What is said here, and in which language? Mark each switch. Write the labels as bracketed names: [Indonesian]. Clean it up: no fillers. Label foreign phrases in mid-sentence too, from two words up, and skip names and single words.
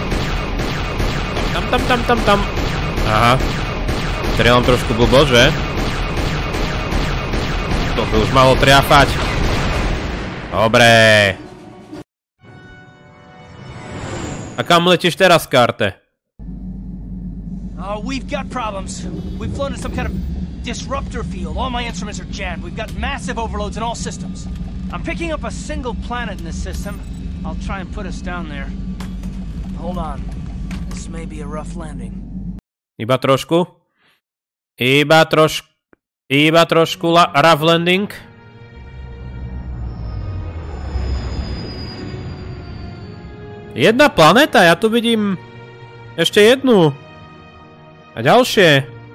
[Slovak] Tam. Aha. Strieľam trošku blbo, že? To by už malo triafať. Dobre. A kam letíš teraz, Karte? [English] We've got problems. We've flown in some kind of disruptor field. All my instruments are jammed. We've got massive overloads in all systems. I'm picking up a single planet in this system. I'll try and put us down there. Hold on. This may be a rough landing. [Slovak] Iba trošku [English] rough landing. [Slovak] Jedna planéta, ja tu vidím ešte jednu. A ďalšie.